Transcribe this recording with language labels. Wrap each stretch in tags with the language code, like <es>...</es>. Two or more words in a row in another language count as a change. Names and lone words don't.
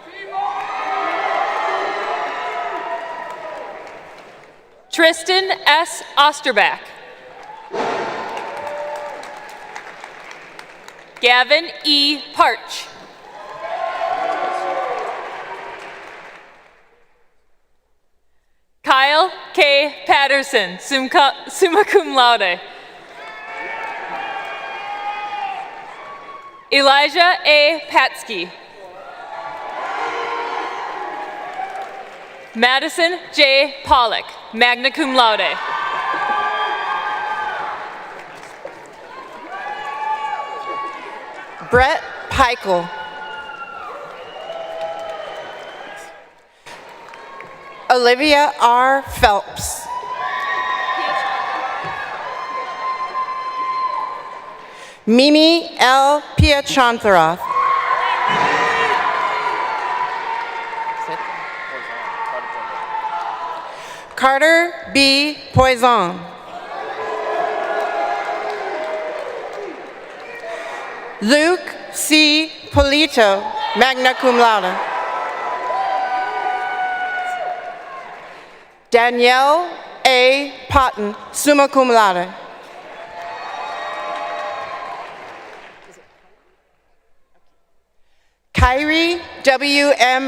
<en>Tristan S. Osterbach. Gavin E. Parch. Kyle K. Patterson,</en> <la>summa cum laude.</la> <en>Elijah A. Patsky. Madison J. Pollock,</en> <la>magna cum laude.</la> <en>Brett Peichel. Olivia R. Phelps. Mimi L. Piachantaroth. Carter B. Poison. Luke C. Polito,</en> <la>magna cum laude.</la> <en>Danielle A. Potton,</en> <la>summa cum laude.</la> <en>Kyrie W. M.</en>